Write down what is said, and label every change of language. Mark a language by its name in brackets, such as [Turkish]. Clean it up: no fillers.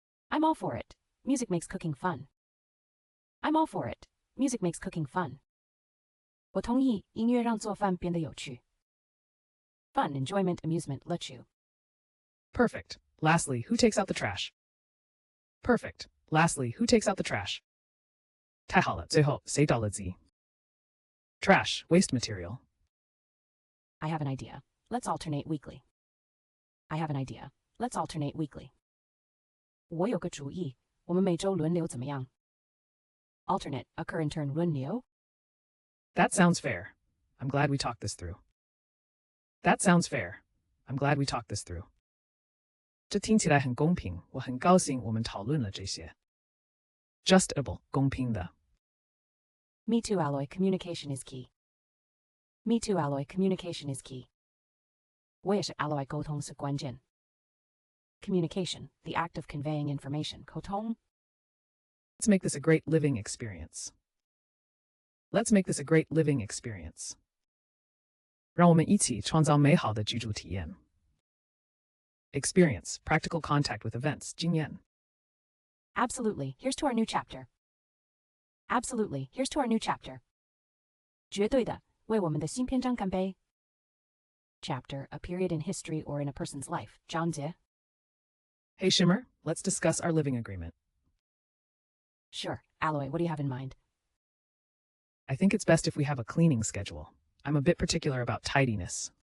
[English] I'm all for it. Music makes cooking fun. I'm all for it. Music makes cooking fun. [Chinese] 我同意，音乐让做饭变得有趣。 [English] Fun, enjoyment, amusement, 乐趣。 Perfect. Lastly, who takes out the trash? Perfect. Lastly, who takes out the trash? [Chinese] 太好了，最后谁倒了机？ [English] Trash, waste material. I have an idea. Let's alternate weekly. I have an idea. Let's alternate weekly. [Chinese] 我有个主意，我们每周轮流怎么样？ [English] Alternate, occur in turn 轮流。 That sounds fair. I'm glad we talked this through. That sounds fair. I'm glad we talked this through. [Chinese] 这听起来很公平，我很高兴我们讨论了这些。 [English] Justable, 公平的。 Me too, Alloy. Communication is key. Me too, Alloy. Communication is key. [Chinese] 我也是 Alloy 沟通是关键。 [English] Communication, the act of conveying information. 沟通。 Let's make this a great living experience. Let's make this a great living experience. [Chinese] 让我们一起创造美好的居住体验。 [English] Experience, practical contact with events, 经验。 Absolutely. Here's to our new chapter. Absolutely. Here's to our new chapter. [Chinese] 绝对的，为我们的新篇章干杯。 [English] Chapter, a period in history or in a person's life. [Chinese] 章节。 [English] Hey Shimmer, let's discuss our living agreement. Sure. Alloy, what do you have in mind? I think it's best if we have a cleaning schedule. I'm a bit particular about tidiness.